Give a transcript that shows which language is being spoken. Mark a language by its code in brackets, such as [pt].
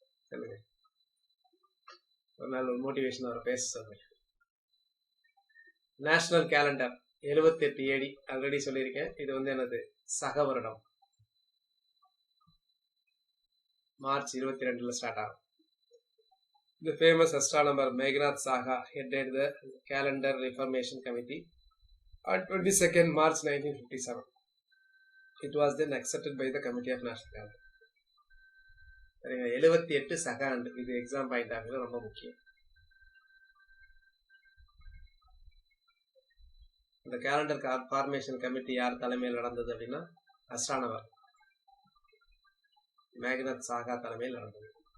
[ta] சொல்லுங்க. ஒரு நாள் ஒரு மோட்டிவேஷன் அவரை பேச சொல்லுங்க. நேஷனல் கேலண்டர் 78 AD ஆல்ரெடி சொல்லியிருக்கேன். இது வந்து எனது சக வருடம் மார்ச் 22 ஸ்டார்ட் ஆகும். [en] The famous astronomer Meghnad Saha headed the Calendar Reformation Committee on 22nd March 1957. It was then accepted by the Committee of National Calendar. [ta] 78 சக ஆண்டு. இது எக்ஸாம் பாயிண்ட் ஆகுது, ரொம்ப முக்கியம். இந்த கேலண்டர் ஃபார்மேஷன் கமிட்டி யார் தலைமையில் நடந்தது அப்படின்னா அஸ்ட்ரானமர் மேக்னத் சாகா தலைமையில் நடந்தது.